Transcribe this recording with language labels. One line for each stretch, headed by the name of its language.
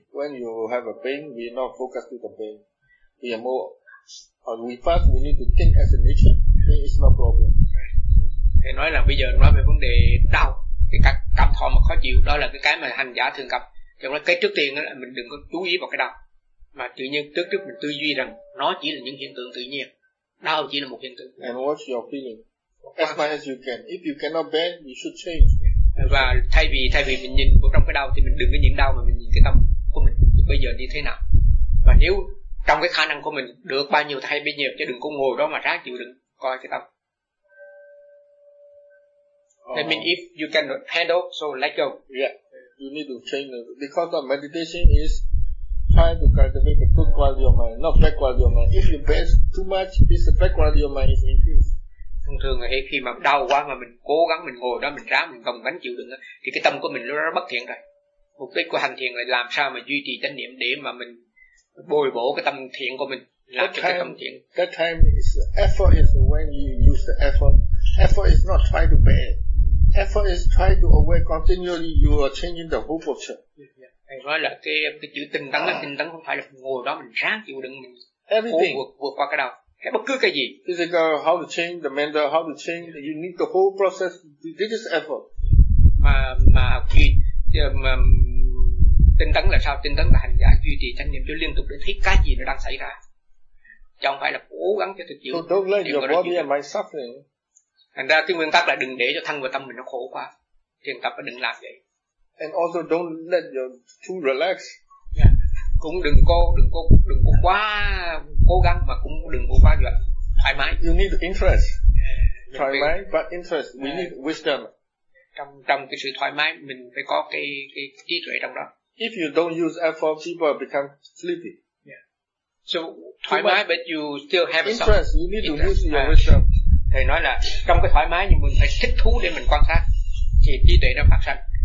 English: When you have a pain, we not focus to the pain. We are more, or we first, we need to think as a nature. Pain is no problem.
Vietnamese: Thầy nói là bây giờ nói về vấn đề đau, cái cảm thọ mà khó chịu, đó là cái mà hành giả thường gặp. Trong đó cái trước tiên là mình đừng có chú ý vào cái đau, mà tự nhiên trước mình tư duy rằng nó chỉ là những hiện tượng tự nhiên, đau chỉ là một hiện tượng.
English: And what's your feeling? As much as you can. If you cannot bear, you should change.
Vietnamese: Và thay vì mình nhìn vào trong cái đau thì mình đừng có nhìn đau mà mình nhìn cái tâm của mình bây giờ như thế nào. Và nếu trong cái khả năng của mình được bao nhiêu thay bấy nhiêu, chứ đừng có ngồi đó mà ráng chịu đựng coi cái tâm.
English: I mean, if you can handle, so let go. Yeah, you need to change it. Because the meditation is trying to cultivate a good quality of mind, not bad quality of mind. If you bend too much, this bad quality of mind is increased.
Vietnamese: Thông thường là khi mà đau quá mà mình cố gắng, mình ngồi đó, mình ráng, mình gồng gánh chịu đựng, thì cái tâm của mình nó rất bất thiện rồi. Mục đích của hành thiền là làm sao mà duy trì chánh niệm để mà mình bồi bổ cái tâm thiện của mình, làm
English: that
Vietnamese: cho
English: time,
Vietnamese: cái tâm thiện.
English: That time, is effort is when you use the effort. Effort is not try to bend. Effort is try to aware continually. You are changing the whole posture.
Vietnamese: Thầy nói là cái chữ tinh tấn, tinh tấn không phải là ngồi đó mình ráng chịu đựng, mình vượt qua cái đau, hay bất cứ cái gì.
English: It's like how to change the mental, how to change. You need the whole process. This is effort.
Vietnamese: Mà khi mà tinh tấn là sao? Tinh tấn là hành giả duy trì chánh niệm cho liên tục để thấy cái gì nó đang xảy ra, chứ không phải là cố gắng cho thực chịu.
English: So don't let your body and mind suffering.
Vietnamese: Thành ra cái nguyên tắc là đừng để cho thân và tâm mình nó khổ quá. Thiền tập là đừng làm vậy.
English: And also don't let your too relax. Yeah.
Vietnamese: Cũng đừng có quá cố gắng mà cũng đừng có quá gì thoải mái.
English: You need interest.
Vietnamese: Thoải mái
English: but interest. We need wisdom.
Vietnamese: Trong cái sự thoải mái mình phải có cái trí tuệ trong đó.
English: If you don't use effort, people become sleepy. Yeah. So
Vietnamese: thoải mái
English: but you still have interest. Some you need interest. To use your wisdom.
Vietnamese: Thầy nói là trong cái thoải mái nhưng mình phải thích thú để mình quan sát thì trí tuệ nó phát sanh.